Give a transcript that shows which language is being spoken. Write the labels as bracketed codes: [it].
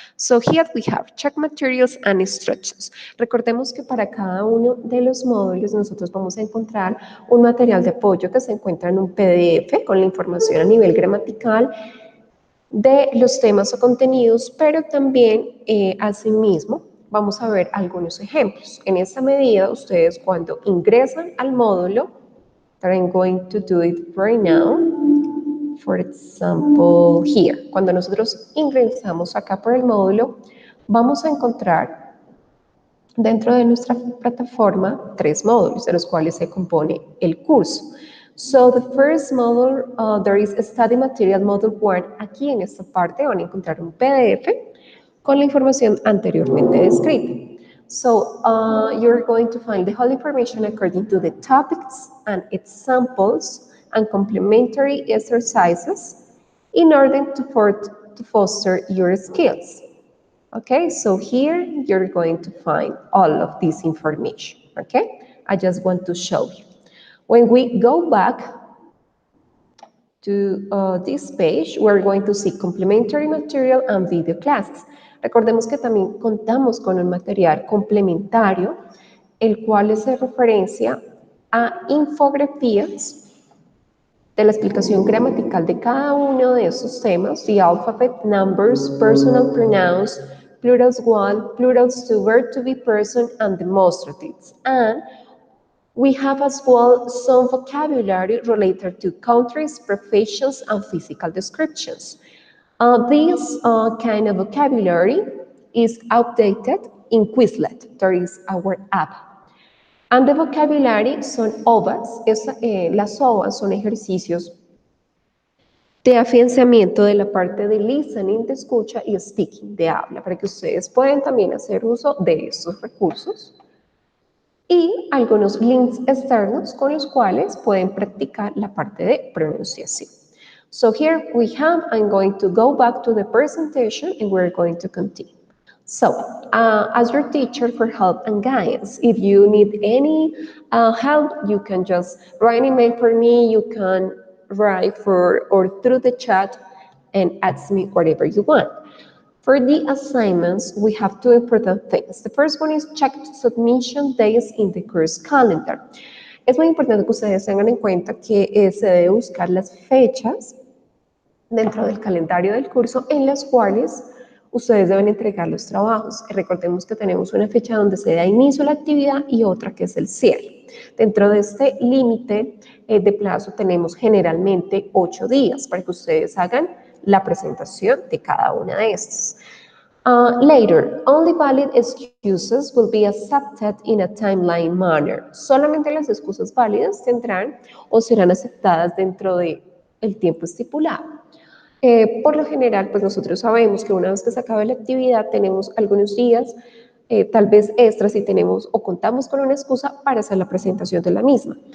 [en] So here we have check materials and instructions. [es] Recordemos que para cada uno de los módulos nosotros vamos a encontrar un material de apoyo que se encuentra en un PDF con la información a nivel gramatical de los temas o contenidos, pero también asimismo vamos a ver algunos ejemplos. En esta medida, ustedes cuando ingresan al módulo, [en] I'm going to do it right now, for example, here. [es] Cuando nosotros ingresamos acá por el módulo, vamos a encontrar dentro de nuestra plataforma 3 módulos, de los cuales se compone el curso. [en] So the first module, there is Study Material Module 1. [es] Aquí en esta parte van a encontrar un PDF con la información anteriormente descrita. [en] So you're going to find the whole information according to the topics and examples and complementary exercises in order to foster your skills. Okay, so here you're going to find all of this information. Okay, I just want to show you. When we go back to this page, we're going to see complementary material and video classes. [es] Recordemos que también contamos con un material complementario, el cual hace referencia a infografías de la explicación gramatical de cada uno de esos temas, [en] the alphabet, numbers, personal pronouns, plurals one, plurals two, verb to be person, and demonstratives. And we have as well some vocabulary related to countries, professions, and physical descriptions. This kind of vocabulary is updated in Quizlet. There is our app. And the vocabulary son OVAs. [es] Las OVAs son ejercicios de afianzamiento de la parte de listening, de escucha, y speaking, de habla, para que ustedes puedan también hacer uso de estos recursos. Y algunos links externos con los cuales pueden practicar la parte de pronunciación. [en] So here we have, I'm going to go back to the presentation and we're going to continue. So, as your teacher for help and guidance, if you need any help, you can just write an email for me, you can write or through the chat and ask me whatever you want. For the assignments, we have two important things. The first one is check submission days in the course calendar. [es] Es muy importante que ustedes tengan en cuenta que se debe buscar las fechas dentro del calendario del curso en las cuales ustedes deben entregar los trabajos. Recordemos que tenemos una fecha donde se da inicio a la actividad y otra que es el cierre. Dentro de este límite de plazo tenemos generalmente 8 días para que ustedes hagan la presentación de cada una de estas. [en] Later, only valid excuses will be accepted in a timeline manner. [es] Solamente las excusas válidas tendrán o serán aceptadas dentro de el tiempo estipulado. Por lo general, pues nosotros sabemos que una vez que se acabe la actividad tenemos algunos días tal vez extra si tenemos o contamos con una excusa para hacer la presentación de la misma.